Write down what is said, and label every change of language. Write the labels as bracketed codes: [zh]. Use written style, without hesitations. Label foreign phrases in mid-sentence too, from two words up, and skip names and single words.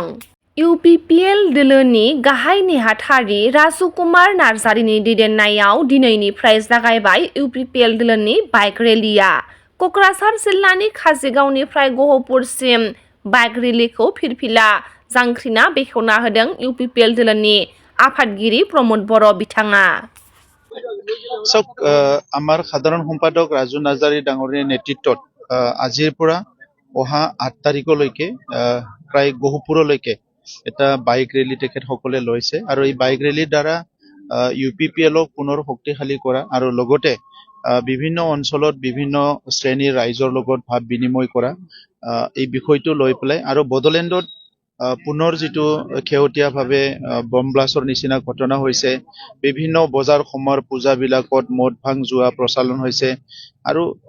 [brx] इउपिपिएल दोलोनि गाहाय नेहाथारि राजुकुमार नार्जारिनि दैदेननायाव दिनैनिफ्राय जागायबाय इउपिपिएल दोलोनि [en] bike rally. [brx] क'क्राझार जिल्लानि काजिगावनिफ्राय गहपुरसिम [en] bike rally [brx] फिरफिला जांख्रिना बेखेवना होदों इउपिपिएल दोलोनि आफादगिरि प्रमद बर' बिथाङा। [as] আমাৰ সাধাৰণ সম্পাদক ৰাজু নাৰ্জাৰী ডাঙৰীয়াৰ নেতৃত্বত আজিৰ পৰা অহা 8 তাৰিখলৈকে প্ৰায় গহপুৰলৈকে এটা [en] bike rally [as] তেখেতসকলে লৈছে আৰু এই [en] bike rally [as] দ্বাৰা ইউপিপিএলক পুনৰ শক্তিশালী কৰা আৰু লগতে বিভিন্ন অঞ্চলত বিভিন্ন শ্ৰেণীৰ ৰাইজৰ লগত ভাৱ বিনিময় কৰা এই বিষয়টো লৈ পেলাই আৰু বডোলেণ্ডত পুনৰ যিটো খেউতীয়াভাৱে [en] bomb blast [as] নিচিনা ঘটনা হৈছে, বিভিন্ন বজাৰ সমাৰ পূজাবিলাকত মদ ভাং যোৱা প্ৰচলন হৈছে আৰু